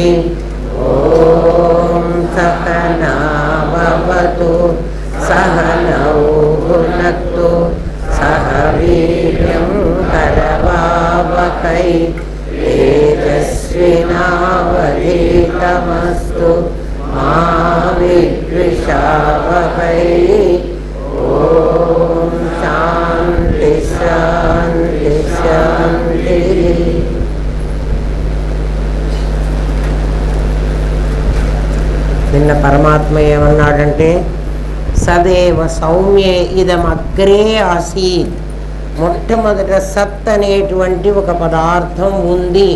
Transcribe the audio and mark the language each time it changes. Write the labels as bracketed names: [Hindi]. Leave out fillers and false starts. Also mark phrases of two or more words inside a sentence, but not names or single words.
[Sanskrit] ॐ सहना भवतु सहनौ भुनक्तु सह वीर्यं करवावहै तेजस्विनावधीतमस्तु मा विद्विषावहै। ॐ शान्ति शान्ति शान्तिः। [Telugu] నిన్న పరమాత్మ ఏమన్నాడంటే [Sanskrit] సదేవ సౌమ్యే ఇదమగ్రే ఆసీత్. [Telugu] మొట్టమొదట సత్ అనేటువంటి ఒక పదార్థం ఉంది.